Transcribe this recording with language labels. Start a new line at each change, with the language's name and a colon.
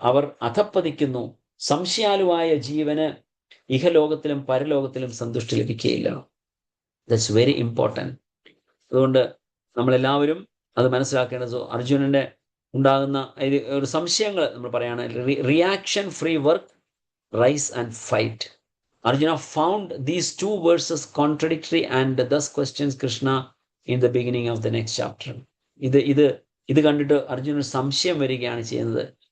Malayalam: അവർ അധപ്പതിക്കുന്നു. സംശയാലുവായ ജീവന് ഇഹലോകത്തിലും പരലോകത്തിലും സന്തുഷ്ടി ലഭിക്കുകയില്ല.
English: That's very important.
Malayalam: അതുകൊണ്ട് നമ്മളെല്ലാവരും അത് മനസ്സിലാക്കേണ്ടത്. അർജുനന്റെ ഉണ്ടാകുന്ന ഒരു സംശയങ്ങൾ നമ്മൾ പറയാണ്.
English: Reaction free work, rise and fight. Arjuna found these two verses contradictory and thus questions Krishna in the beginning of the next chapter.
Malayalam: ഇത് കണ്ടിട്ട് അർജുനന് സംശയം വരികയാണ് ചെയ്യുന്നത്.